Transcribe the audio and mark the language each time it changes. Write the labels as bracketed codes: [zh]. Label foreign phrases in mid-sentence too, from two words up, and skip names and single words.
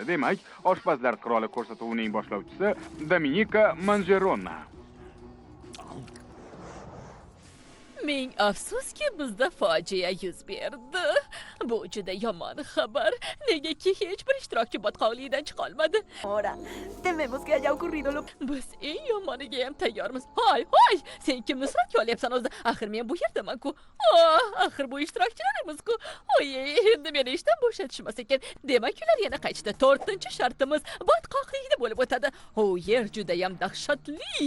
[uz] Demak, oshpazlar qiroli ko'rsatuvining boshlovchisi Dominika Manjerona. Ming afsuski bizda fojia yuz berdi. Bu juda yomon xabar. Negaki hech bir ishtirokchi botqoqlikdan chiqa olmadi. [es] Ahora, tememos que haya ocurrido lo... [uz] Biz eng yomoniga ham tayyormiz. Hoy, sen kimni suratga olyapsan o'zi? Axir men bu yerdaman-ku. Axir bu ishtirokchilarimiz-ku. Oy, endi meni ishdan bo'shatishmas ekan. Demak, ular yana qaytishdi. 4-shartimiz botqoqlikda bo'lib o'tadi. Yer juda ham dahshatli.